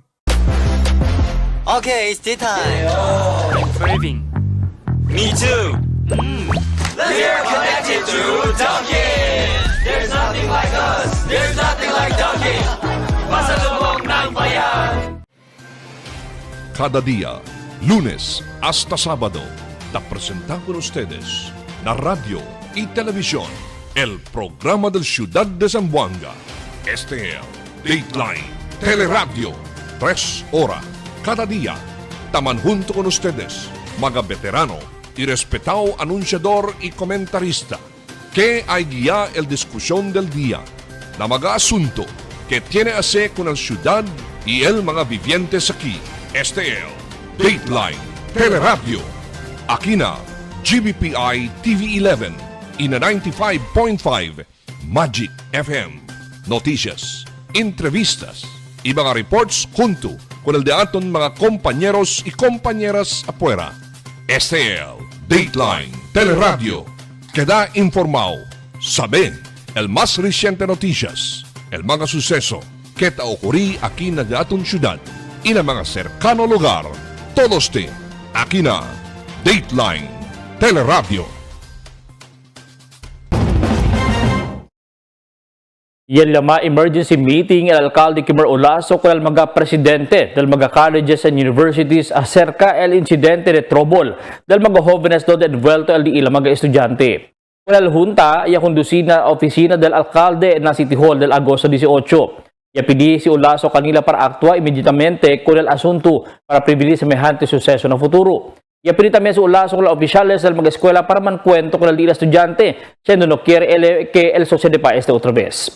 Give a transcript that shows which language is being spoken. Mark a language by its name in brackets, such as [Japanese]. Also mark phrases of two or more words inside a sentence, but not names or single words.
[English] Okay, it's tea time. Craving. Me too. We're connected to Dunkin'. There's nothing like us. There's nothing like Dunkin'. [Filipino] Pasalubong ng bayan. [Chavacano] Cada día, lunes hasta sábado, te presentamos con ustedes la radio y televisión, el programa del Ciudad de Zamboanga. Este es Dateline Teleradio, 3 horas cada día. Taman junto con ustedes, mga veterano y respetado anunciador y comentarista, que hay guía el discusión del día, na mga asunto que tiene a ver con la ciudad y el mga vivientes aquí. Este es Dateline Teleradio. Aquí na GBPI TV11 y na 95.5 Magic FM. Noticias, entrevistas y mga reports junto con el de aton mga compañeros y compañeras afuera. Este es Dateline Teleradio. Queda informado, sabe el más reciente noticias, el mga suceso que te ocurrí aquí na de aton ciudad y na mga cercano lugar. Todos te aquí na Dateline Teleradio. Yan lama [English] emergency meeting [Chavacano] el alcalde Kimmer Olaso con el mga presidente del mga [English] colleges and universities [Chavacano] acerca el incidente de trouble del mga jóvenes donde envuelto el di ilang mga estudyante. Con el junta, iya kondusina oficina del alcalde na City Hall del Agosto 18. Ya pidi si Olaso kanila para actúa inmediatamente con el asunto para prevenir semejante suceso na futuro. Ya pidi también si Olaso con los oficiales del mga escuela para mancuento con el di estudiante, siendo no quiere que el sucede pa este otra vez.